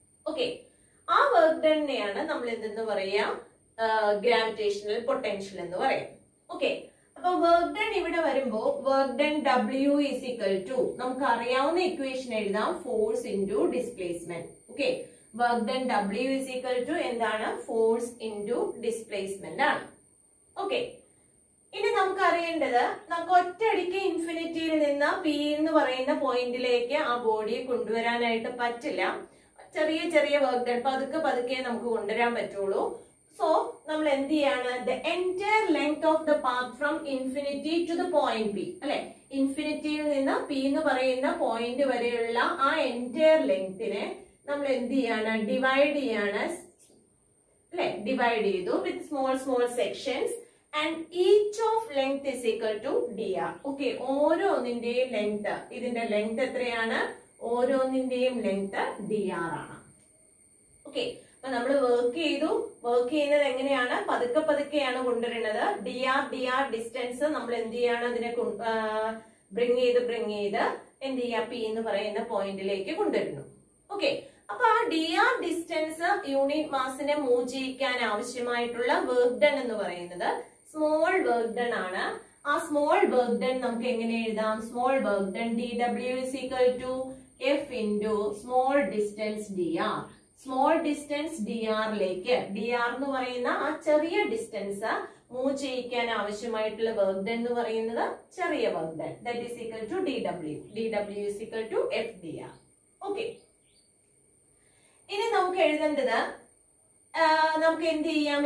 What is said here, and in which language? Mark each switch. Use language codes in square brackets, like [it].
[ml] Okay, ആ work ഡണ്ണെയാണ് നമ്മൾ എന്തെന്ന് പറയാ? ഗ്രാവിറ്റേഷണൽ പൊട്ടൻഷ്യൽ എന്ന് പറയാം. ഓക്കെ, അപ്പൊ വർക്ക് ഡൺ ഇവിടെ വരുമ്പോ work done [en] W is equal to [ml] നമുക്ക് അറിയാവുന്ന ഇക്വേഷൻ എഴുതാം, force into displacement. Okay, work done W is equal to എന്താണ്? ഫോഴ്സ് ഇൻറ്റു ഡിസ്പ്ലേസ്മെന്റ് ആണ്. ഓക്കെ, ഇനി നമുക്ക് അറിയേണ്ടത്, നമുക്ക് ഒറ്റയടിക്ക് ഇൻഫിനിറ്റിയിൽ നിന്ന് P എന്ന് പറയുന്ന പോയിന്റിലേക്ക് ആ ബോഡിയെ കൊണ്ടുവരാനായിട്ട് പറ്റില്ല. ചെറിയ ചെറിയ വർക്ക് ഡൺ പതുക്കെ നമുക്ക് കൊണ്ടുവരാൻ പറ്റുള്ളൂ. സോ നമ്മൾ എന്ത് ചെയ്യാണ്? [en] The entire length of the path from infinity to the point P, അല്ലെ? [ml] ഇൻഫിനിറ്റിയിൽ നിന്ന് P എന്ന് പറയുന്ന പോയിന്റ് വരെയുള്ള ആ എൻറ്റയർ ലെങ്തിനെ നമ്മൾ എന്ത് ചെയ്യാണ്? ഡിവൈഡ് ചെയ്യാണ്, അല്ലെ? [en] Divide ചെയ്തു with small sections and each of length is equal to dr. [ml] Okay, ഓരോന്നിന്റെയും ലെങ്ത്, ഇതിന്റെ ലെങ്ത് എത്രയാണ്? ഓരോന്നിന്റെയും ലെങ്ത് dr ആണ്. ഓക്കെ, അപ്പൊ നമ്മൾ വർക്ക് ചെയ്യുന്നത് എങ്ങനെയാണ്? പതുക്കെയാണ് കൊണ്ടുവരുന്നത്. dr ഡിസ്റ്റൻസ് നമ്മൾ എന്ത് ചെയ്യാണ്? അതിനെ ബ്രിങ് ചെയ്ത് എന്ത് ചെയ്യാ? P എന്ന് പറയുന്ന പോയിന്റിലേക്ക് കൊണ്ടുവരുന്നു. ഓക്കെ, അപ്പൊ ആ dr ഡിസ്റ്റൻസ് യൂണിറ്റ് മാസിനെ മൂവ് ചെയ്യിക്കാൻ ആവശ്യമായിട്ടുള്ള വർക്ക് ഡൺ എന്ന് പറയുന്നത് സ്മോൾ വർക്ക് ഡൺ ആണ്. ആ സ്മോൾ വർക്ക് ഡൺ നമുക്ക് എങ്ങനെ എഴുതാം? [en] Small work done dw is equal to F into small distance dr. [ml] Small distance dr എന്ന് പറയുന്ന ആ ചെറിയ ഡിസ്റ്റൻസ് മൂവ് ചെയ്യിക്കാൻ ആവശ്യമായിട്ടുള്ള വർക്ക് ഡൺ എന്ന് പറയുന്നത് ചെറിയ work done, [en] that is equal to dw is equal to F dr. [ml] Okay, ഇനി നമുക്ക് എഴുതേണ്ടത്, നമുക്ക് എന്ത് ചെയ്യാം?